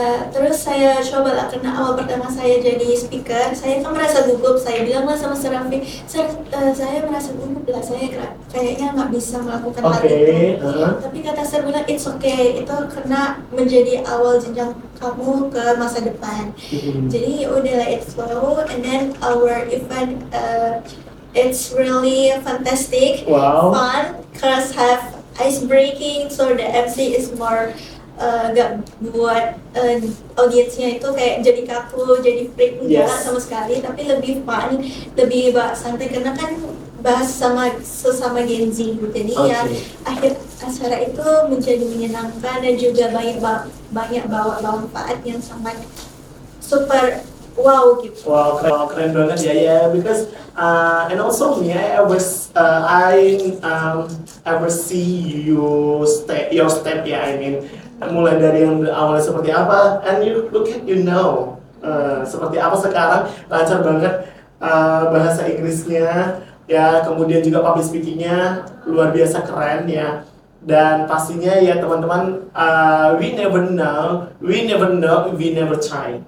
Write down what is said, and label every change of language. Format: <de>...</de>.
<id>Terus saya coba lah, karena awal pertama saya jadi speaker, saya kan merasa gugup. Saya bilanglah sama Serafi, saya merasa gugup lah, saya kayaknya nggak bisa melakukan hal</id> <en>Okay.</en> <id>itu. Tapi kata Sir bilang</id> <en>it's okay,</en> <id>itu karena menjadi awal jenjang kamu ke masa depan. Jadi udah</id> <en>let it flow, and then our event it's really fantastic, Wow. fun, cause have ice breaking, so the MC is more</en> <id>gak buat audiensnya itu kayak jadi kaku, jadi freak, enggak</id> <en>Yes.</en> <id>sama sekali, tapi lebih fun, lebih santai karena kan bahas sama sesama Gen Z. Jadi ya</id> <en>Okay.</en> <id>akhir acara itu menjadi menyenangkan dan juga banyak bawa manfaat yang sangat super wow gitu. Wow, keren banget ya, yeah.</id> <en>Because and also me, I ever see your step, yeah. I mean,</en> <id>Mulai dari yang awalnya seperti apa,</id> <en>and you look at</en> <id>seperti apa sekarang, lancar banget bahasa Inggrisnya ya, kemudian juga public speakingnya luar biasa keren ya. Dan pastinya ya teman-teman,</id> <en>we never know, we never try.</en>